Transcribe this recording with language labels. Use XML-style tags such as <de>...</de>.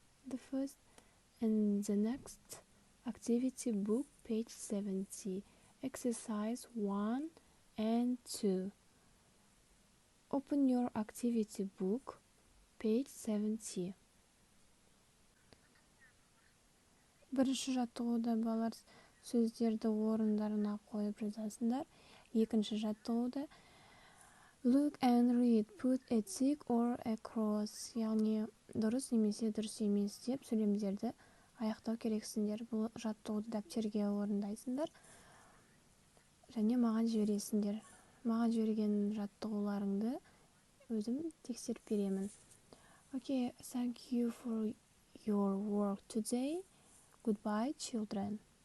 <en>The first and the next activity book, page 70. Exercise 1 and 2. Open your activity book, page 70.</en> <kk>Бірінші жаттығуда балалар сөздерді орындарына қойып жазасыңдар. Екінші жаттығуда</kk> <en>look and read, put a tick or a cross,</en> <kk>яғни дұрыс немесе дұрыс емес деп сөйлемдерді аяқтау керексіңдер. Бұл жаттығуды дәптерге орындайсыңдар және маған жібересіңдер. Маған жіберген жаттығуларыңды өзім тексеріп беремін.</kk> <en>Okay, thank you for your work today. Goodbye, children.</en>